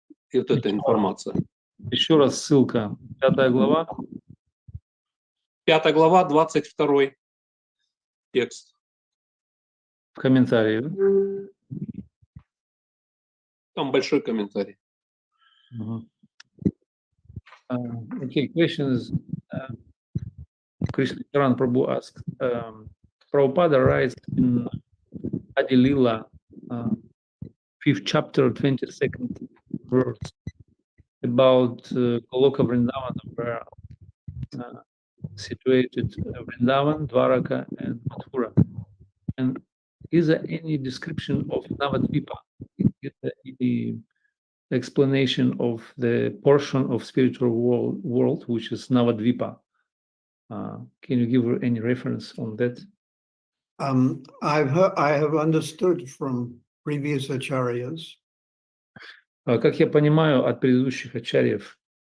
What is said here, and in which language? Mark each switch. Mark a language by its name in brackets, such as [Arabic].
[Russian] И вот эта информация. Еще раз ссылка. 5 глава. 5 глава, 22 текст. В комментарии. Там большой комментарий. [English] Okay, question is Krishna Charan Prabhu asked, Prabhupada writes in Adi Lila, 5th chapter, 22nd verse, about Goloka Vrindavan, where situated Vrindavan, Dwaraka, and Mathura. And is there any description of Navadvipa? Is there any explanation of the portion of spiritual world which is Navadvipa? Can you give any reference on that? I have understood from previous acharyas [Russian] Как я понимаю от предыдущих ачарьев,